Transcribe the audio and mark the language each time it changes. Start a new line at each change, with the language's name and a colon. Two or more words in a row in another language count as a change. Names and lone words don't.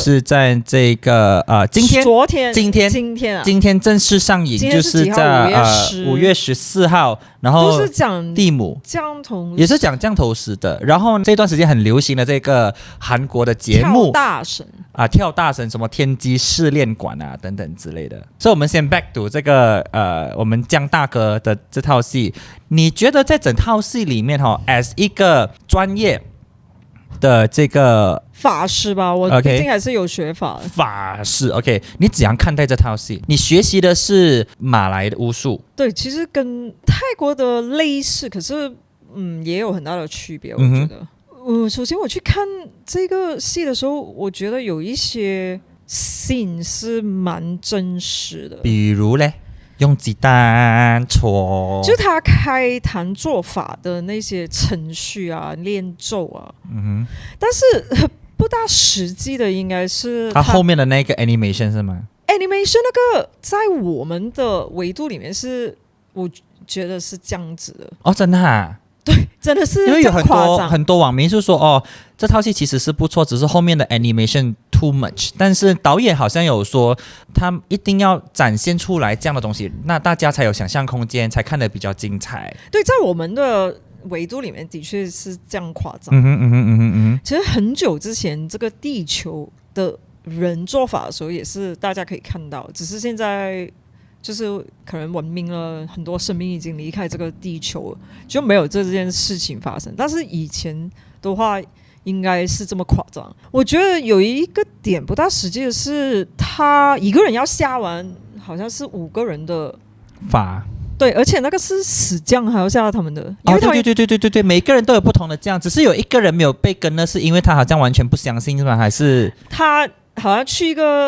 Chinese: 就是在這個今天正式上映，就是在5月14號，然後都是講地母降頭，也是講降頭师的。然後這段時間很流行的這個韓國的節目跳大神什麼天機試煉館啊等等之類的。所以我們先
English: back to
Chinese: 這個我們姜大哥的這套戲，你覺得在整套戲裡面as 一個專業的這個法師吧，我畢竟還是有學法的法師 OK， 你怎樣看待這套戲？你學習的是馬來的巫術，對，其實跟泰國的類似，可是也有很大的區別，我覺得。首先我去看這個戲的時候，我覺得有一些 scene 是蠻真實的，比如嘞，用雞蛋戳，就他開壇做法的那些程序啊、練咒啊，但是不大實際的，應該是他後面的那個 animation 是嗎？animation 那個在我們的維度裡面是，我覺得是這樣子的哦，真的啊。對，真的是因為有很多網民就說這套戲其實是不錯，只是後面的
English: animation too much。
Chinese: 但是導演好像有說，他一定要展現出來這樣的東西，那大家才有想象空間，才看得比較精彩。對，在我們的維度裡面的確是這樣誇張。其實很久之前，這個地球的人做法的時候，也是大家可以看到，只是現在。就是可能文明了，很多生命已經離開這個地球了，就沒有這件事情發生。但是以前的話，應該是這麼誇張。我覺得有一個點不大實際的是，他一個人要下完，好像是5個人的法。對，而且那個是死將還要下他們的。對，每個人都有不同的將，只是有一個人沒有被跟，那是因為他好像完全不相信是吧？還是他？好像去一個